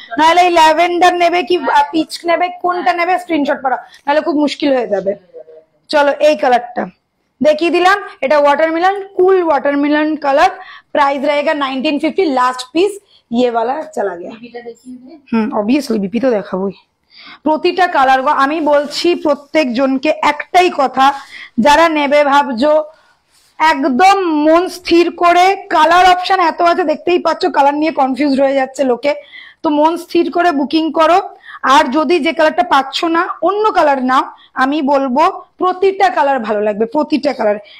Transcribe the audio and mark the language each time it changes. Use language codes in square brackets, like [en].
[bn] নাহলে এই ল্যাভেন্ডার নেবে কি পিচ নেবে, কোনটা নেবে স্ক্রিনশট পাঠাও, নাহলে খুব মুশকিল হয়ে যাবে। চলো এই কালারটা देखिए दिलाम, এটা watermelon, cool watermelon colour. [hi] Price रहेगा 1950। लास्ट पीस ये वाला चला गया। [bn] ऑब्वियसली बीपी तो দেখাবোই। প্রতিটা কালার গো আমি বলছি প্রত্যেক জনকে একটাই কথা, যারা নেবে ভাবছো একদম মন স্থির করে, কালার অপশন এত আছে দেখতেই পাচ্ছ, কালার নিয়ে কনফিউজ হয়ে যাচ্ছে লোকে, তো মন স্থির করে বুকিং করো। আর যদি যে কালারটা পাচ্ছ না অন্য কালার নাও, আমি বলবো প্রতিটা কালার ভালো লাগবে, প্রতিটা কালার।